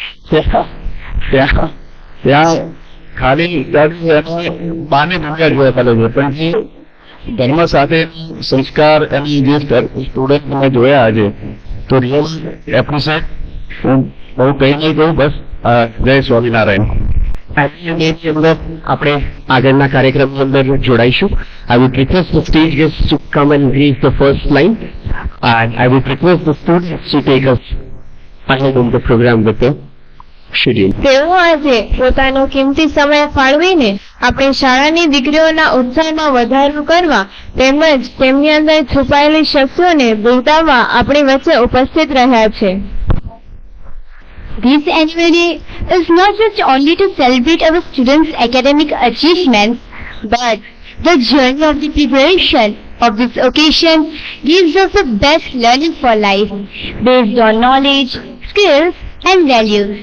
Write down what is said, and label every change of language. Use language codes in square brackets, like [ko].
[gu] ત્યાં ખાલી બાને દુનિયા જોયા કરે છે, પણ જે ધર્મ સાથે સંસ્કાર એની જે સ્ટુડન્ટ મેં જોયા આજે, તો રિયલ એપ્રિશિએટ. હું બહુ કઈ નહીં કહું, બસ જય સ્વામિનારાયણ. એની અંદર આપણે આગળના કાર્યક્રમની અંદર જોડાઈશું. [en] I would request the stage guests to come and read the first line, and I would request the students to take us ahead on the program with the schedule. [gu] તેઓ આજે પોતાનો કિંમતી સમય ફાળવીને આપણી શાળાની દીકરીઓના ઉત્સાહમાં વધારો કરવા તેમજ તેમની અંદર છુપાયેલી શક્તિઓને બિરદાવવા આપણી વચ્ચે ઉપસ્થિત રહ્યા છે. [en] This annual day is not just only to celebrate our students' academic achievements, but the journey of the preparation of this occasion gives us the best learning for life, based on knowledge, skills, and values.